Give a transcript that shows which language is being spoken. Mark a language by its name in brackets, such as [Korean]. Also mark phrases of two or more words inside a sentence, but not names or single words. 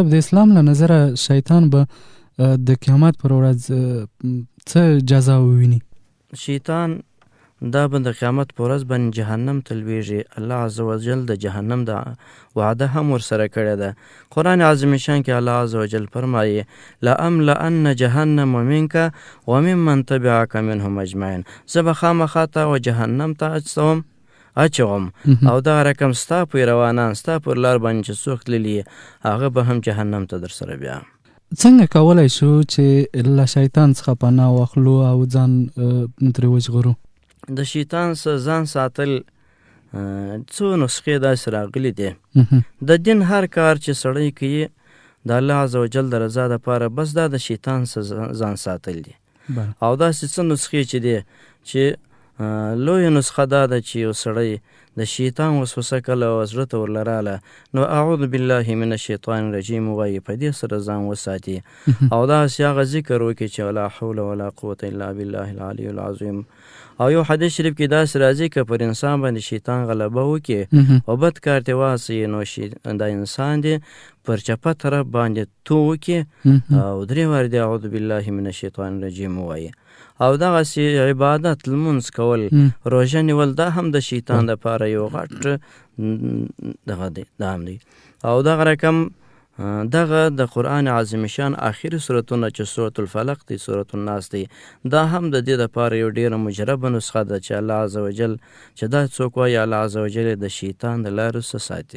[Pashto] د اسلام له نظره شیطان به د قیامت پر ورځ څه جزا وویني؟ شیطان دا به د قیامت پر ورځ باندې جهنم ته لویږي. الله عزوجل د جهنم د وعده هم ورسره کړې ده. قرآن عظیم شان کې الله عزوجل فرمایي [Arabic] لأملأن جهنم منک وممن تبعک منهم اجمعین، [Pashto] زه به خامخا تا و جهنم ته اچوم او دا رقم ستا پیروانان ستا پر لار باندې چې څوک تللي هغه به هم جهنم ته در سره بیا. څنګه کولی شو چې له شیطان څخه پناه واخلو او ځان ترې وژغورو؟ د شیطان څخه ځان ساتل څو نسخې داسې راغلي دي. د دین هر کار چې سړی کوي د الله عزوجل د رضا دپاره، بس دا د شیطان څخه ځان ساتل دي. او داسې څه نسخې چې دي چې لویه نسخه دا ده چې یو سړی د شیطان وسوسه کله زړه ته ورلراله نو [Arabic] اعوذ بالله من الشیطان الرجیم [Pashto] وایي، په دې سره ځان وساتي او داسې هغه ذکر وکړي چې [Arabic] لا حول ولا قوة الا بالله العلی العظیم. [Pashto] او یو حدیث شریف کې داسې راځي که پر انسان باندې شیطان غلبه وکړي او بد کار ته واسي، نو دا انسان دی پر چپه طرف باندې تو وکړي او درې وارې دی [Arabic] اعوذ بالله من الشیطان الرجیم [Pashto] وایي. او دغسې عبادت لمونځ کول، روژه نیول، دا هم د شیطان دپاره یو غټ دغه دی، دا هم دی. او دغه رقم دغه د قرآن عظیم شان آخري صورتونه چې سورة الفلق دی، سورة الناس دی، دا هم د دې دپاره یو ډېره مجربه نسخه ده چې الله عزوجل چې دا څوک وایي الله عزوجل د شیطان د لارو څخه ساتي.